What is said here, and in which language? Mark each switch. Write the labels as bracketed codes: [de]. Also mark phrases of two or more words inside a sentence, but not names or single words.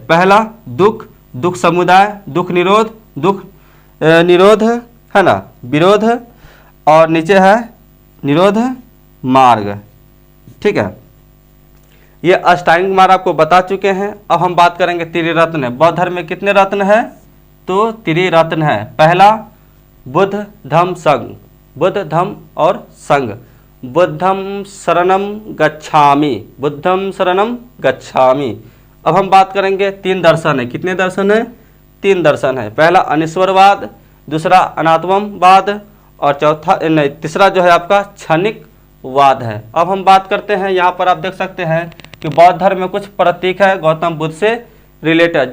[hi] पहला दुख, दुख समुदाय, दुख निरोध, दुख निरोध है ना, विरोध, और नीचे है निरोध मार्ग। ठीक है, ये अष्टांगिक मार्ग आपको बता चुके हैं। अब हम बात करेंगे त्रिरत्न। बौद्ध धर्म में कितने रत्न है? तो त्रिरत्न है। पहला बुद्ध धम्म संघ, बुद्ध धम्म और संघ। [pi] बुद्धम शरणम गच्छामि, बुद्धम शरणम गच्छामि। [hi] अब हम बात करेंगे 3 दर्शन है। कितने दर्शन है? 3 दर्शन है। पहला अनिश्वरवाद, दूसरा अनात्मवाद और चौथा नहीं तीसरा जो है आपका क्षणिकवाद है। अब हम बात करते हैं, यहाँ पर आप देख सकते हैं कि बौद्ध धर्म में कुछ प्रतीक है गौतम बुद्ध से रिलेटेड।